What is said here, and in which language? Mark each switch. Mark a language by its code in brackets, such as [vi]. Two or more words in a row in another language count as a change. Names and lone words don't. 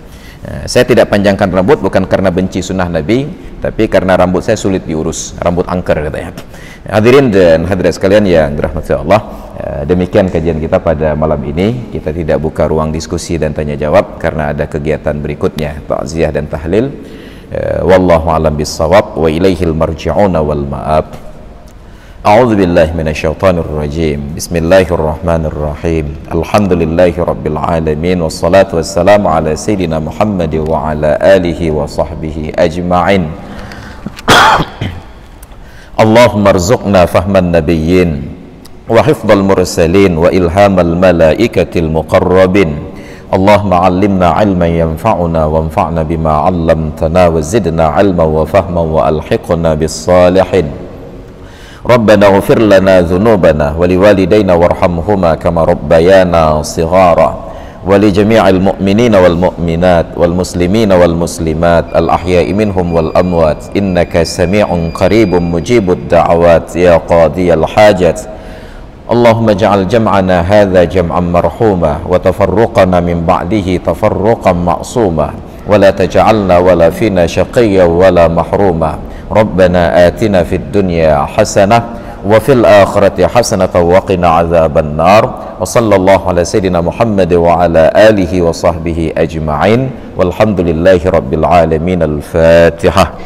[id] Saya tidak panjangkan rambut bukan karena benci sunnah Nabi, tapi karena rambut saya sulit diurus, rambut angker katanya. Hadirin dan hadirat sekalian yang dirahmati Allah, demikian kajian kita pada malam ini. Kita tidak buka ruang diskusi dan tanya jawab karena ada kegiatan berikutnya, takziah dan tahlil. [ar] والله أعلم بالصواب وإليه المرجع والمآب. أعوذ بالله من الشيطان الرجيم. بسم الله الرحمن الرحيم الحمد لله رب العالمين والصلاة والسلام على سيدنا محمد وعلى آله وصحبه أجمعين. اللهم ارزقنا فهم النبيين وحفظ المرسلين وإلهام الملائكة المقربين. اللهم علمنا علما ينفعنا وانفعنا بما علمتنا وزدنا علما وفهما وألحقنا بالصالحين. ربنا اغفر لنا ذنوبنا ولوالدينا وارحمهما كما ربيانا صغيرا. ولجميع المؤمنين والمؤمنات والمسلمين والمسلمات الأحياء منهم والأموات إنك سميع قريب مجيب الدعوات يا قاضي الحاجات اللهم اجعل جمعنا هذا جمعا مرحوما وتفرقنا من بعده تفرقا معصوما ولا تجعلنا ولا فينا شقيا ولا محروما ربنا آتنا في الدنيا حسنة وفي الآخرة حسنة وقنا عذاب النار وصلى الله على سيدنا محمد وعلى آله وصحبه أجمعين والحمد لله رب العالمين الفاتحة